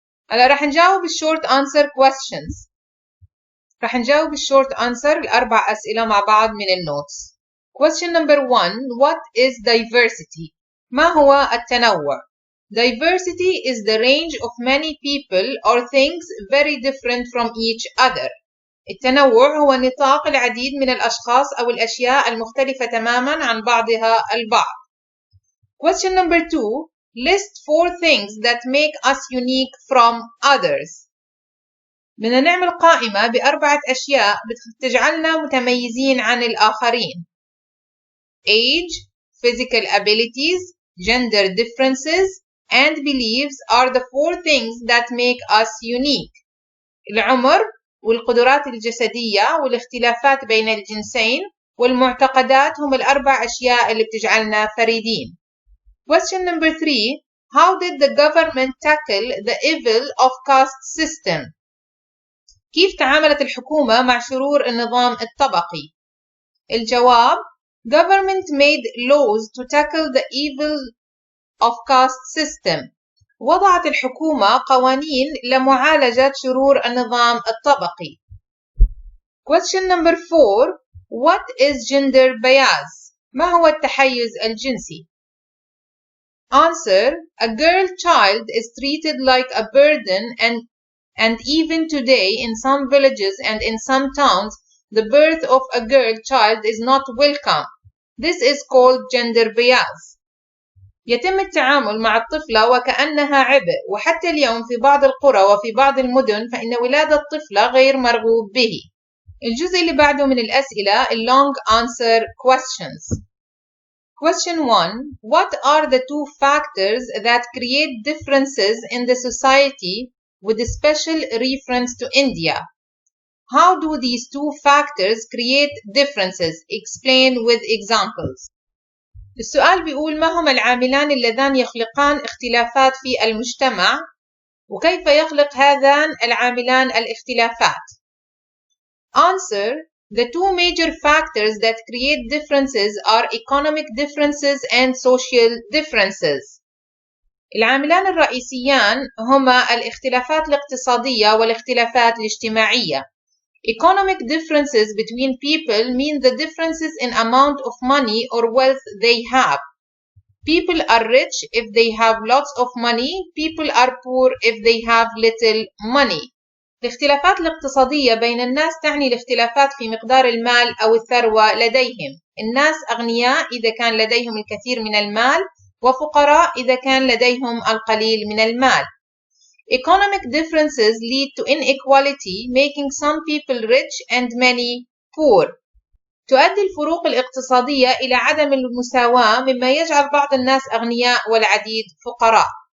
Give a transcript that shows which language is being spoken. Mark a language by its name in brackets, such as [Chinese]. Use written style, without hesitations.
[Arabic] هلا رح نجاوب الشورت [English] answer questions. [Arabic] رح نجاوب الشورت answer الأربع أسئلة مع بعض من النوتس. [English] Question number 1. What is diversity? [Arabic] ما هو التنوع؟ [English] Diversity is the range of many people or things very different from each other. [Arabic] التنوع هو نطاق العديد من الأشخاص أو الأشياء المختلفة تماما عن بعضها البعض. [English] Question number 2. List 4 things that make us unique from others. [Arabic] بدنا نعمل قائمة بأربعة أشياء بتجعلنا متميزين عن الآخرين. [English] Age, physical abilities, gender differences, and beliefs are the 4 things that make us unique. [Arabic] العمر والقدرات الجسدية والاختلافات بين الجنسين والمعتقدات هم الأربع أشياء اللي بتجعلنا فريدين. [English] Question number 3. How did the government tackle the evil of caste system? [Arabic] كيف تعاملت الحكومة مع شرور النظام الطبقي؟ [English] الجواب Government made laws to tackle the evil of caste system. [Arabic] وضعت الحكومة قوانين لمعالجة شرور النظام الطبقي. [English] Question number 4. What is gender bias? [Arabic] ما هو التحيز الجنسي؟ Answer. [English] A girl child is treated like a burden and even today in some villages and in some towns the birth of a girl child is not welcome. This is called gender bias. [Arabic] يتم التعامل مع الطفلة وكأنها عبء وحتى اليوم في بعض القرى وفي بعض المدن فإن ولادة الطفلة غير مرغوب به. الجزء اللي بعده من الأسئلة [English] long answer questions. Question 1. What are the 2 factors that create differences in the society with a special reference to India? How do these 2 factors create differences? Explain with examples. [Arabic] السؤال بيقول ما هما العاملان اللذان يخلقان اختلافات في المجتمع وكيف يخلق هذان العاملان الاختلافات؟ Answer. [English] The 2 major factors that create differences are economic differences and social differences. [Arabic] العاملان الرئيسيان هما الاختلافات الاقتصادية والاختلافات الاجتماعية. [English] Economic differences between people mean the differences in amount of money or wealth they have. People are rich if they have lots of money. People are poor if they have little money. [Arabic] الاختلافات الاقتصادية بين الناس تعني الاختلافات في مقدار المال أو الثروة لديهم. الناس أغنياء إذا كان لديهم الكثير من المال، وفقراء إذا كان لديهم القليل من المال. [English] Economic differences lead to inequality, making some people rich and many poor. [Arabic] تؤدي الفروق الاقتصادية إلى عدم المساواة، مما يجعل بعض الناس أغنياء والعديد فقراء.